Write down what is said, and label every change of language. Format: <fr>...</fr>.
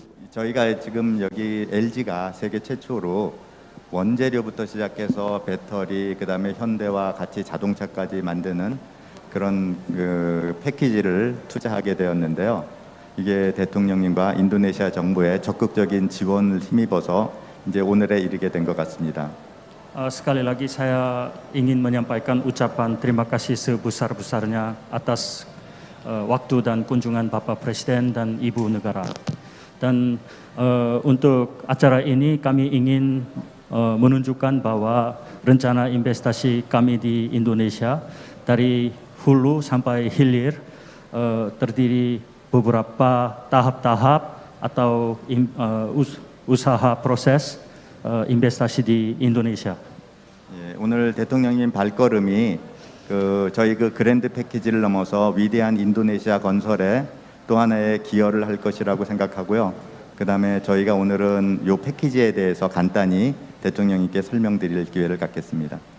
<ko>저희가 지금 여기 LG가 세계 최초로 원재료부터 시작해서 배터리, 그다음에 현대와 같이 자동차까지 만드는 그런 패키지를 투자하게 되었는데요. 이게 대통령님과 인도네시아 정부의 적극적인 지원을 힘입어서 이제 오늘에 이르게 된 것 같습니다.</ko> <id>Sekali lagi saya ingin menyampaikan ucapan terima kasih sebesar-besarnya atas waktu dan kunjungan Bapak Presiden dan Ibu Negara. Dan untuk acara ini kami ingin menunjukkan bahwa rencana investasi kami di Indonesia dari hulu sampai hilir terdiri beberapa tahap-tahap atau usaha proses investasi di Indonesia.</id> <ko>예, 오늘 대통령님 발걸음이 저희 그랜드 패키지를 넘어서 위대한 인도네시아 건설에 또 하나의 기여를 할 것이라고 생각하고요. 그다음에 저희가 오늘은 요 패키지에 대해서 간단히 대통령님께 설명드릴 기회를 갖겠습니다.</ko>